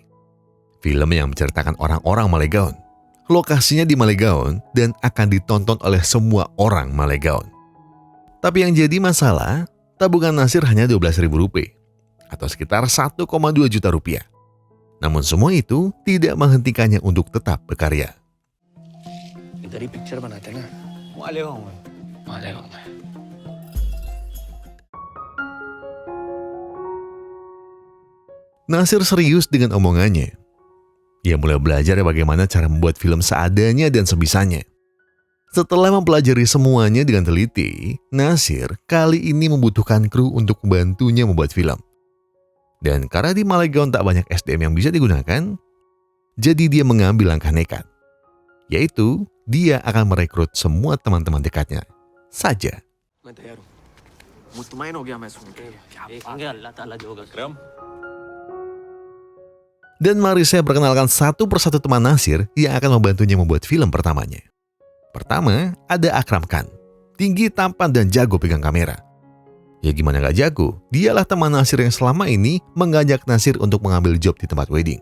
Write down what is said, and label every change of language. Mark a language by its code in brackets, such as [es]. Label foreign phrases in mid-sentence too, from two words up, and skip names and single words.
[id] Film yang menceritakan orang-orang Malegaon. Lokasinya di Malegaon dan akan ditonton oleh semua orang Malegaon. Tapi yang jadi masalah, tabungan Nasir hanya Rp12.000 atau sekitar 1,2 juta rupiah. Namun semua itu tidak menghentikannya untuk tetap berkarya. [hi] इधर ही पिक्चर बनाते ना। मालेगांव में। [id] Nasir serius dengan omongannya. Ia mulai belajar bagaimana cara membuat film seadanya dan sebisanya. Setelah mempelajari semuanya dengan teliti, Nasir kali ini membutuhkan kru untuk membantunya membuat film. Dan karena di Malegaon tak banyak SDM yang bisa digunakan, jadi dia mengambil langkah nekat. Yaitu, dia akan merekrut semua teman-teman dekatnya saja. [hi] मैं तैयार हूँ। मुतमईन हो गया मैं सुन के। देखेंगे अल्लाह ताला जो होगा विक्रम। [id] Dan mari saya perkenalkan satu persatu teman Nasir yang akan membantunya membuat film pertamanya. Pertama, ada Akram Khan. Tinggi, tampan, dan jago pegang kamera. Ya gimana gak jago, dialah teman Nasir yang selama ini mengajak Nasir untuk mengambil job di tempat wedding.